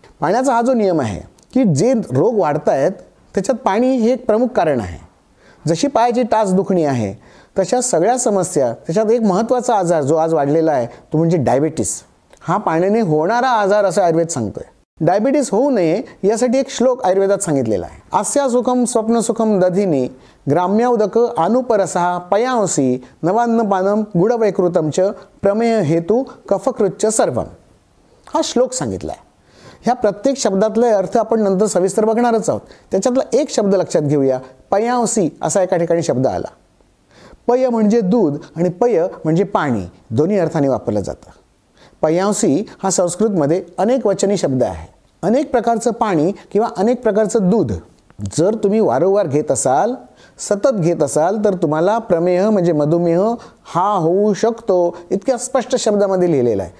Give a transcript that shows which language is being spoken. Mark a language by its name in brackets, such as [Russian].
[Marathi] पाण्याचा हा जो नियम आहे की जे रोग वाढत आहेत त्याच्यात पाणी हे एक प्रमुख कारण आहे. जशी पायाची टाच दुखणी आहे तशा सगळ्या समस्या, त्याच्यात एक महत्त्वाचा आजार जो आज वाढलेला आहे तो म्हणजे डायबिटीस. हा पाण्याने होणारा आजार असं आयुर्वेद सांगतोय. डायबिटीस होऊ नये यासाठी एक श्लोक आयुर्वेदात सांगितलेला आहे. [Sanskrit] आस्या सुखम स्वप्न सुखम दधिनी ग्राम्यौदक अनुपरसहा पयांसी नवान्नपानम गुडवैकृतम च प्रमेय हेतू कफकृच्च सर्वम. [Marathi] हा श्लोक सांगितला आहे. ह्या प्रत्येक शब्दातले अर्थ आपण नंतर सविस्तर बघणारच आहोत. त्याच्यातला एक शब्द लक्षात घेऊया. पयांसी असा एका ठिकाणी शब्द आला. पय म्हणजे दूध आणि पय म्हणजे पाणी, दोन्ही अर्थाने वापरलं जातं. पयांसी हा संस्कृतमध्ये अनेक वचनी शब्द आहे. अनेक प्रकारचं पाणी किंवा अनेक प्रकारचं दूध जर तुम्ही वारंवार घेत असाल, सतत घेत असाल तर तुम्हाला प्रमेह म्हणजे मधुमेह हा होऊ शकतो, इतक्या स्पष्ट शब्दामध्ये लिहिलेलं आहे.